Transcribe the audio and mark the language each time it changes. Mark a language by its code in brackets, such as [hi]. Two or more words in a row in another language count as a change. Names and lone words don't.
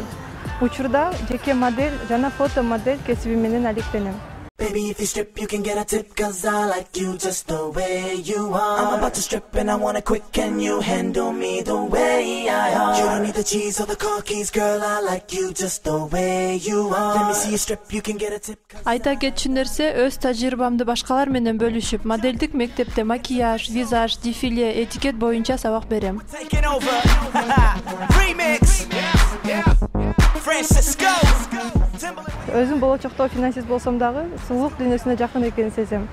[ky] Учурда жеке модель жана фото модель кесиби менен алектенем. [en] Baby, if you strip, you can get a tip, 'cause I like you just the way you are. I'm about to strip and I want it quick, can you handle me the way I are? You don't need the cheese or the car keys, girl, I like you just the way you are. Let me see you strip, you can get a tip. [ky] Айта кетчү нерсе, өз тажрыйбамды башкалар менен бөлүшүп, моделдик мектепте макияж, визаж, дефиле, этикет боюнча сабак берем. Өзүм болочокто финансист болсом дагы, сулуулук дүйнөсүнө жакын экенин сезем.